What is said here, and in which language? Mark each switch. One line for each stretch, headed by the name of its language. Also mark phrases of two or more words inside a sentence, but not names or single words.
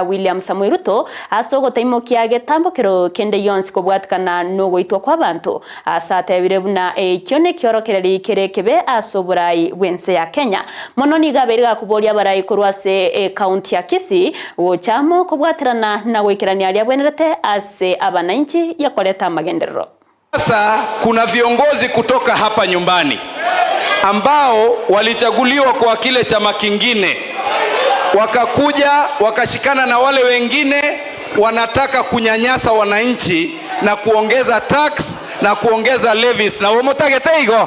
Gusii: William Samuel Ruto asogo taimokia getambokero kende yonsi kobwatkana no goitwa kwa bantu asate na kione kiorokereri kerekebe asoburai wense ya Kenya mono ni gaberiga kuboria barai kurwase county ya Kisii wochamo kubwaterana na gwikirania alia bwenerete ase abananchi yakoleta magenderero.
Swahili: Sasa kuna viongozi kutoka hapa nyumbani ambao walichaguliwa kwa kile chama kingine wakakuja wakashikana na wale wengine wanataka kunyanyasa wananchi na kuongeza tax na kuongeza levies na womotageteigo.